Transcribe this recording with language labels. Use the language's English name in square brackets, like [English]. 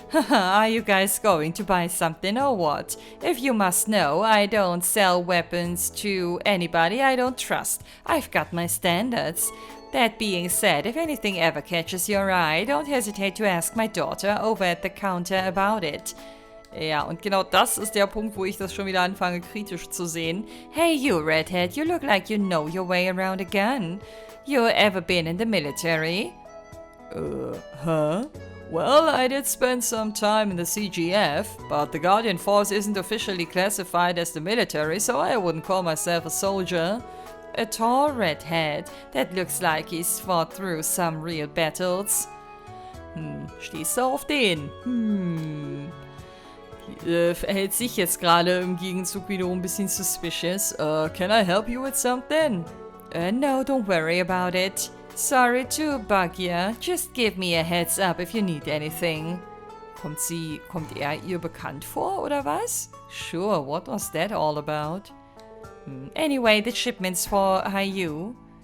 [English] Are you guys going to buy something or what? If you must know, I don't sell weapons to anybody I don't trust. I've got my standards. That being said, if anything ever catches your eye, don't hesitate to ask my daughter over at the counter about it. [German] Ja, und genau das ist der Punkt, wo ich das schon wieder anfange kritisch zu sehen. [English] Hey you, redhead, you look like you know your way around a gun. You ever been in the military? Huh? Well, I did spend some time in the CGF, but the Guardian Force isn't officially classified as the military, so I wouldn't call myself a soldier. A tall redhead that looks like he's fought through some real battles. [German] Stehst du auf den? Verhält sich jetzt gerade im Gegenzug wiederum ein bisschen suspicious. [English] Can I help you with something? No, don't worry about it. Sorry to bug ya. Just give me a heads up if you need anything. [German] Kommt er ihr bekannt vor, oder was? [English] Sure, what was that all about? Anyway, the shipments for HIER.